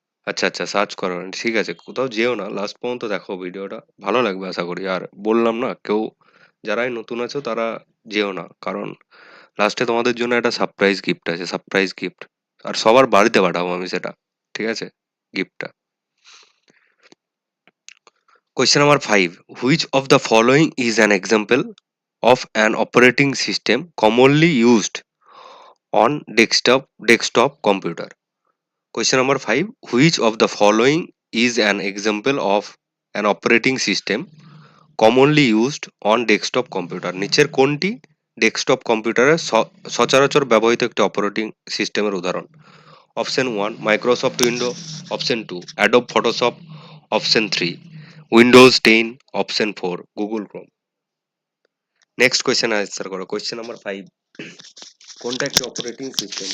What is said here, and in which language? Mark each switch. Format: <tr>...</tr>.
<bn>আচ্ছা আচ্ছা, সার্চ করো না, ঠিক আছে, কোথাও যেও না, লাস্ট পর্যন্ত দেখো ভিডিওটা, ভালো লাগবে আশা করি। আর বললাম না, কেউ যারাই নতুন আছো তারা যেও না, কারণ লাস্টে তোমাদের জন্য একটা সারপ্রাইজ গিফট আছে, সারপ্রাইজ গিফট। আর সবার বাড়িতে পাঠাবো আমি সেটা, ঠিক আছে, গিফটটা।</bn> <en>Question number 5. Which of the following is an example of an operating system commonly used on desktop computer? Question number 5. Which of the following is an example of an operating system commonly used on desktop computer?</en> <bn>নিচের কোনটি desktop কম্পিউটারে সচরাচর ব্যবহৃত একটি operating সিস্টেমের উদাহরণ? Option 1 Microsoft window, option 2 Adobe Photoshop, option 3 Windows 10, option 4 Google Chrome.</bn> <en>next question</en> <bn>answer করো। Question number 5, কোনটা একটি অপারেটিং সিস্টেম?</bn>